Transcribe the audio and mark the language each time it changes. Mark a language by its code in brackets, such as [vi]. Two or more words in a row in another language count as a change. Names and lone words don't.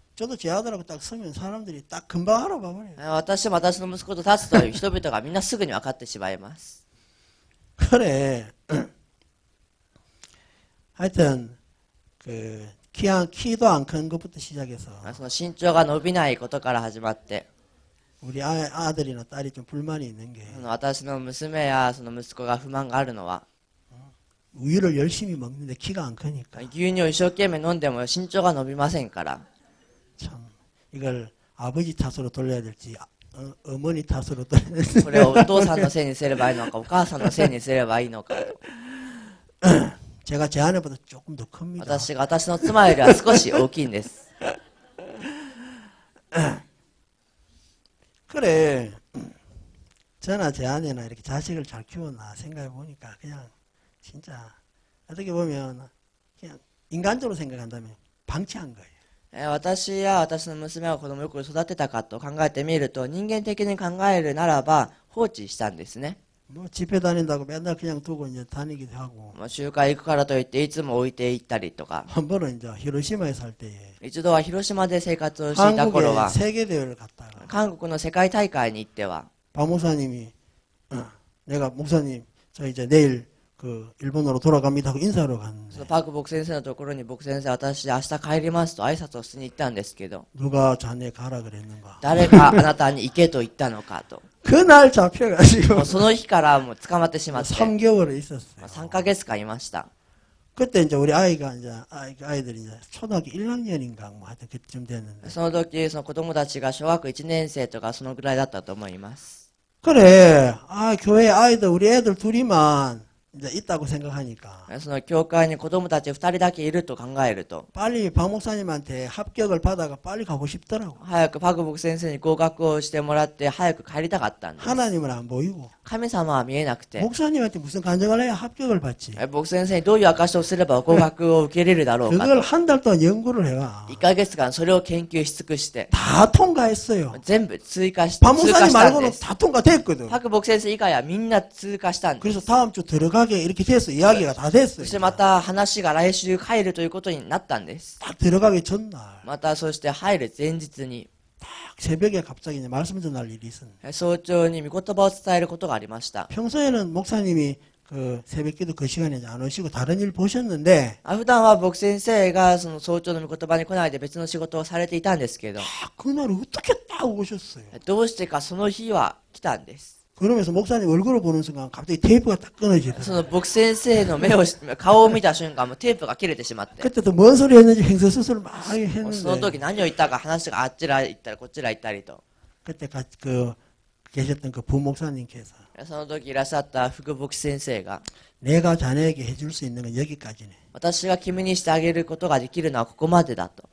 [ko] 저도 제 아들하고 딱 서면 사람들이 딱 금방 알아봐 버려요. [ja] 私も私の息子と立つという人々がみんなすぐに分かってしまいます。 [ko] 그래. 하여튼 키도 안 큰 것부터 시작해서 [ja] その身長が伸びないことから始まって、 [ko] 우리 아들이나 딸이 좀 불만이 있는 게 [ja] 私の娘やその息子が不満があるのは、 [ko] 우유를 열심히 먹는데 키가 안 크니까 [ja] 牛乳を一生懸命飲んでも身長が伸びませんから、 [ko] 참 이걸 아버지 탓으로 돌려야 될지 어머니 탓으로 돌려야 될지 [ja] これをお父さんのせいにすればいいのか、お母さんのせいにすればいいのかと。 [ko] 제가 제 아내보다 조금 더 큽니다. [ja] 私が私の妻よりは少し大きいんです。 [ko] 그래. 저나 제 아내나 이렇게 자식을 잘 키웠나 생각해 보니까 그냥 진짜 어떻게 보면 그냥 인간적으로 생각한다면 방치한 거예요. [ja] 私や私の娘が子供をよく育てたかと考えてみると、人間的に考えるならば放置したんですね。 [ko] 뭐 집회 다닌다고 맨날 그냥 두고 이제 다니기도 하고 [ja] 集会行くからといっていつも置いて行ったりとか、 [ko] 한 번은 이제 히로시마에 살 때에 [ja] 一度は広島で生活をしていた頃 [ko] 한국의 [ja] は、 [ko] 세계 대회를 갔다가 [ja] 韓国の世界大会に行っては、 [ko] 박 목사님이 내가 목사님 저 이제 내일 그 일본으로 돌아갑니다 하고 인사하러 [ja] その [ko] 갔는데 [ja] パク牧先生のところに、牧先生、私明日帰りますと挨拶をしに行ったんですけど、 [ko] 누가 자네 가라 그랬는가? [ja] 誰があなたに行けと言ったのかと。 [ko] 그날 잡혀가지고 [ja] その日からもう捕まってしまって、 [ko] 3개월을 있었어요. [ja] 3 ヶ月間いました。 [ko] 그때 이제 우리 아이가 이제 아이들이 이제 초등학교 1학년인가 뭐 하여튼 그쯤 됐는데 [ja] その時、その子供たちが小学1年生とかそのぐらいだったと思います。 [ko] 그래 교회 아이들 우리 애들 둘이만 이제 있다고 생각하니까 [ja] その教会に子供たち2人だけいると考えると、 [ko] 빨리 박 목사님한테 합격을 받아가 빨리 가고 싶더라고. [ja] 早くパク牧先生に合格をしてもらって早く帰りたかったんです。 [ko] 하나님은 안 보이고 [ja] 神様は見えなくて、 [ko] 목사님한테 무슨 간증을 해야 합격을 받지. [ja] 牧先生にどういう証しをすれば合格を受けれるだろうか [ko] 그걸 [ja] と、 [ko] 한 달 동안 연구를 해와. [ja] 1 ヶ月間それを研究し尽くして、 [ko] 다 통과했어요. [ja] 全部通過 [ko] 박 [ja] したん [ko] 목사님 [ja] で [ko] 말고는 [ja] す。 [ko] 다 통과됐거든. [ja] パク牧先生以外はみんな通過したんです。 [ko] 그래서 다음 주 들어가게 이렇게 됐어. 이야기가 다 됐어요. [ja] そしてまた話が来週帰るということになったんです。 [ko] 딱 들어가기 전날 [ja] またそして入る前日に、 [ko] 딱 새벽에 갑자기 이제 말씀 전할 일이 있었는데 [ja] 早朝に御言葉を伝えることがありました。 [ko] 평소에는 목사님이 그 새벽기도 그 시간에 이제 안 오시고 다른 일 보셨는데 [ja] 普段は牧先生がその早朝の御言葉に来ないで別の仕事をされていたんですけど、 [ko] 그날 어떻게 딱 오셨어요. [ja] どうしてかその日は来たんです。 [ko] 그러면서 목사님 얼굴을 보는 순간 갑자기 테이프가 딱 [ja] そ [ko] 끊어지더라고요. [ja] の牧先生の顔を見た瞬間、もうテープが切れてしまって、 [ko] 그때도 뭔 소리 했는지 횡설수설 막 [ja] その [ko] 했는데 [ja] 時何を言ったか話があっちら行ったりこっちら行ったりと、 [ko] 그때 그 계셨던 그 부목사님께서 [ja] その時いらっしゃった副牧師先生が、 [ko] 내가 자네에게 해줄 수 있는 건 여기까지네. 私が君にしてあげることができるのはここまでだと。